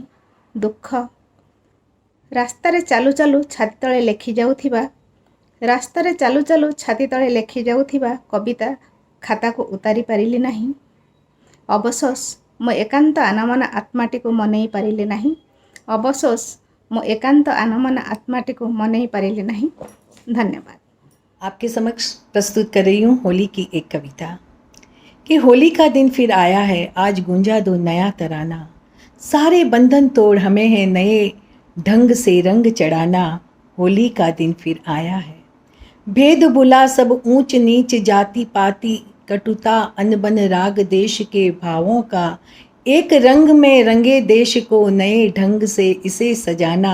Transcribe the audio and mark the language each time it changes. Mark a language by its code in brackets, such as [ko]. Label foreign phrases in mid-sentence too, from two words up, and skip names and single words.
[or] ଦୁଃଖ ରାସ୍ତାରେ ଚାଲୁ ଚାଲୁ ଛାତି ତଳେ ଲେଖି ଯାଉଥିବା, ରାସ୍ତାରେ ଚାଲୁ ଚାଲୁ ଛାତି ତଳେ ଲେଖି ଯାଉଥିବା କବିତା ଖାତାକୁ ଉତାରି ପାରିଲି ନାହିଁ। ଅବଶୋଷ ମୋ ଏକାନ୍ତ ଆନମନା ଆତ୍ମାଟିକୁ ମନେଇ ପାରିଲି ନାହିଁ। ଅବଶୋଷ ମୋ ଏକାନ୍ତ ଆନମନା ଆତ୍ମାଟିକୁ ମନେଇ ପାରିଲି ନାହିଁ। ଧନ୍ୟବାଦ। [hi] आपके समक्ष प्रस्तुत कर रही हूँ होली की एक कविता कि होली का दिन फिर आया है, आज गूंजा दो नया तराना। सारे बंधन तोड़ हमें है नए ढंग से रंग चढ़ाना। होली का दिन फिर आया है, भेद बुला सब ऊंच नीच जाति पाति कटुता अनबन राग देश के भावों का एक रंग में रंगे देश को नए ढंग से इसे सजाना।